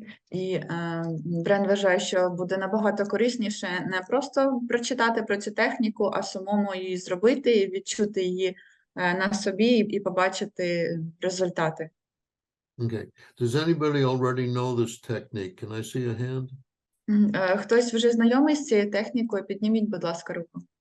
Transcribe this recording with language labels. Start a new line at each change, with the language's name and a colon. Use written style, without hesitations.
Ukrainian: І Брайан вважає, що буде набагато корисніше не просто прочитати про цю техніку, а самому її зробити, і відчути її на собі і побачити результати.
English: Okay. Does anybody already know this technique? Can I see a hand?
Ukrainian: Хтось вже знайомий з цією технікою? Підніміть, будь ласка, руку.